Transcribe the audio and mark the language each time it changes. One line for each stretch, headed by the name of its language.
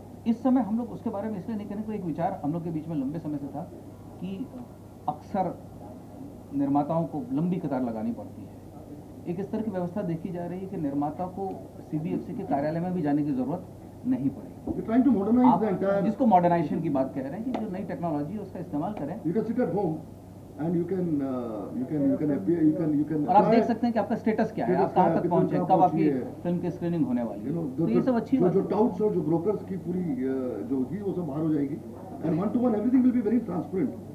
Hindi: इस समय हम लोग उसके बारे में इसलिए नहीं करेंगे, तो एक विचार हम लोग के बीच में लंबे समय से था कि अक्सर निर्माताओं को लंबी कतार लगानी पड़ती है। एक इस तरह की व्यवस्था देखी जा रही है कि निर्माता को CBFC के कार्यालय में भी जाने की जरूरत नहीं पड़ेगी। आप जिसको मॉडर्नाइजेशन की बात कह रहे हैं कि जो नई टेक्नोलॉजी है उसका इस्तेमाल करें।
English: You can sit at home and you can appear, you can
Hindi: और आप देख सकते हैं कि आपका स्टेटस क्या है, आप कहाँ तक पहुँचे, कब आपकी फिल्म की स्क्रीनिंग होने वाली है। तो ये सब अच्छी बात जो टाउट्स और जो ब्रोकर्स की पूरी जो होगी वो सब बाहर हो जाएगी
English: and one to one everything will be very transparent.